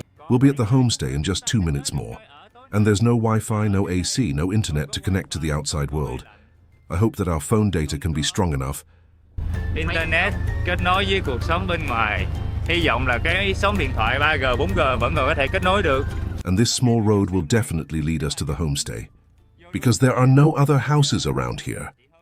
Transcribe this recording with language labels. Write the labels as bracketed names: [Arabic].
[English] We'll be at the homestay in just 2 minutes more, and there's no Wi-Fi, no AC, no internet to connect to the outside world. I hope that our phone data can be strong enough. [Vietnamese] Internet kết nối với cuộc sống bên ngoài. Hy vọng là cái sóng điện thoại 3G, 4G vẫn còn có thể kết nối được. [English] And this small road will definitely lead us to the homestay, because there are no other houses around here.